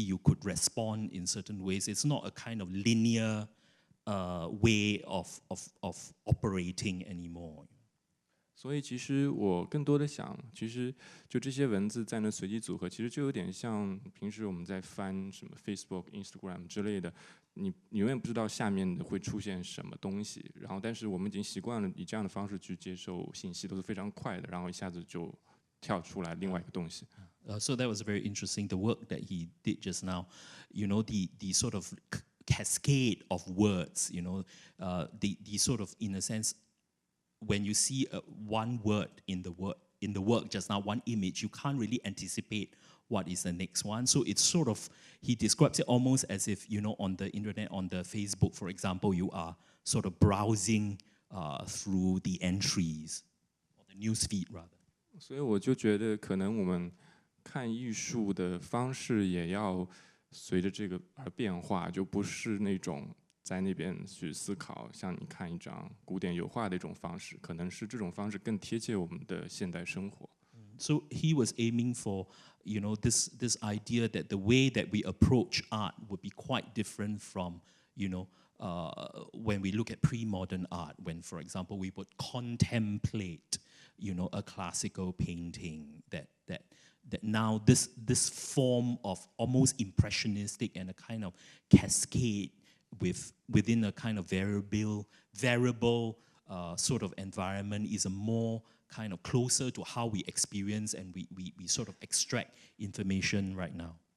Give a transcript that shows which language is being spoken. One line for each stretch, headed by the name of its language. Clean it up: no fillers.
English: You could respond in certain ways. It's not a kind of linear way of operating anymore.
Chinese: 所以其实我更多的想，其实就这些文字在那随机组合，其实就有点像平时我们在翻什么 Facebook、Instagram 之类的，你永远不知道下面的会出现什么东西。然后，但是我们已经习惯了以这样的方式去接受信息，都是非常快的，然后一下子就跳出来另外一个东西。
English: So that was very interesting, the work that he did just now. You know, the sort of cascade of words, you know, the sort of, in a sense, when you see one word in the work just now, one image, you can't really anticipate what is the next one. So it's sort of, he describes it almost as if, you know, on the internet, on the Facebook, for example, you are sort of browsing through the entries, or the news feed rather.
Chinese: 所以我就觉得，可能我们看艺术的方式也要随着这个而变化，就不是那种在那边去思考，像你看一张古典油画的一种方式，可能是这种方式更贴切我们的现代生活。
English: So he was aiming for, you know, this idea that the way that we approach art would be quite different from, you know, when we look at pre-modern art, when, for example, we would contemplate, you know, a classical painting, that now this form of almost impressionistic and a kind of cascade within a kind of variable sort of environment is a more kind of closer to how we experience and we sort of extract information right now.